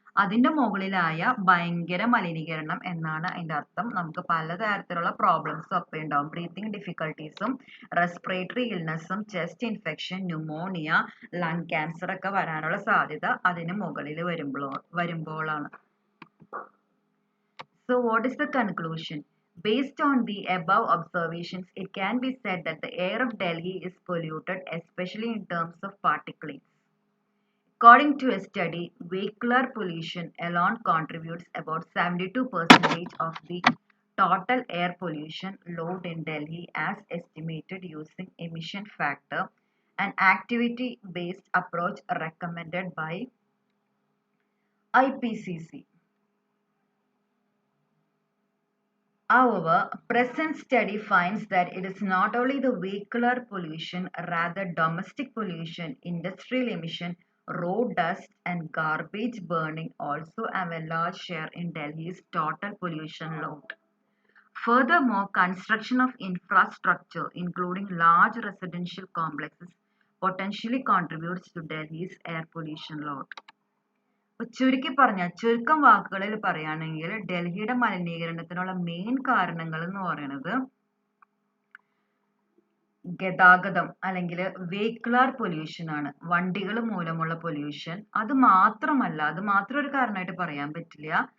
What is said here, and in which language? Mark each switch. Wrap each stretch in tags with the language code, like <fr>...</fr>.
<ml>അതിന്റെ മുകളിലായ ഭയങ്കര മലിനീകരണം എന്നാണ് അതിന്റെ അർത്ഥം. നമുക്ക് പലതരത്തിലുള്ള പ്രോബ്ലംസും ഒക്കെ ഉണ്ടാവും. Breathing ഡിഫിക്കൽട്ടീസും respiratory ഇൽനെസ്സും chest infection, pneumonia, lung cancer ഒക്കെ വരാനുള്ള സാധ്യത അതിന് മുകളിൽ വരുമ്പോഴാണ്.</ml> <en>So what is the conclusion? Based on the above observations, it can be said that the air of Delhi is polluted, especially in terms of particulates. According to a study, vehicular pollution alone contributes about 72% of the total air pollution load in Delhi as estimated using emission factor, an activity-based approach recommended by IPCC. However, present study finds that it is not only the vehicular pollution, rather domestic pollution, industrial emission, road dust and garbage burning also have a large share in Delhi's total pollution load. Furthermore, construction of infrastructure, including large residential complexes, potentially contributes to Delhi's air pollution load.</en> <ml>ചുരുക്കം വാക്കുകളിൽ പറയുകയാണെങ്കിൽ ഡൽഹിയുടെ മലിനീകരണത്തിനുള്ള main കാരണങ്ങൾ എന്ന് പറയുന്നത് ഗതാഗതം അല്ലെങ്കിൽ vehicular pollution ആണ്. വണ്ടികൾ മൂലമുള്ള പൊല്യൂഷൻ. അത് മാത്രം ഒരു കാരണമായിട്ട് പറയാൻ പറ്റില്ല.</ml>